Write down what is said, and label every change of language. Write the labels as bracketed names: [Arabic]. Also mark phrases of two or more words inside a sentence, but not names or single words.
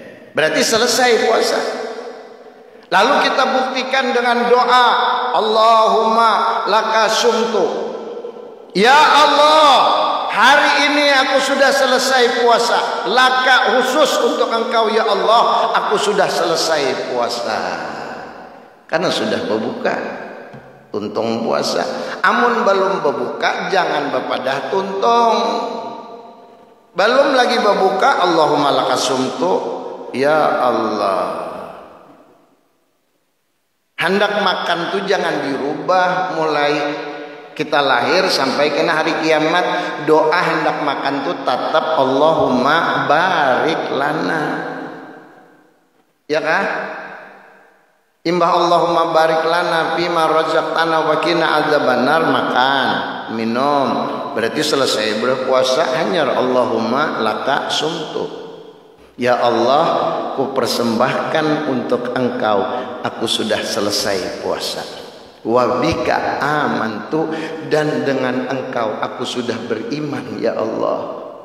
[Indonesian] Berarti selesai puasa. Lalu kita buktikan dengan doa, [Arabic] اللهم لك صمت. [Indonesian] Ya Allah, hari ini aku sudah selesai puasa. Laka khusus untuk engkau ya Allah, aku sudah selesai puasa. Karena sudah berbuka, tuntung puasa. [Banjar] Amun belum berbuka jangan bepadah tuntung. [Indonesian] Belum lagi berbuka, [Arabic] اللهم لك صمت. [Indonesian] Ya Allah, hendak makan tuh jangan dirubah mulai kita lahir sampai kena hari kiamat. Doa hendak makan tuh tetap [Arabic] اللهم بارك لنا [Indonesian] ya kah? Imbah [Arabic] اللهم بارك لنا فيما رزقتنا وقنا عذاب النار, [Indonesian] makan minum berarti selesai berpuasa. Hanya [Arabic] اللهم لك صمت. [Indonesian] Ya Allah, ku persembahkan untuk engkau, aku sudah selesai puasa. [Arabic] وبك آمنت, [Indonesian] dan dengan engkau aku sudah beriman ya Allah.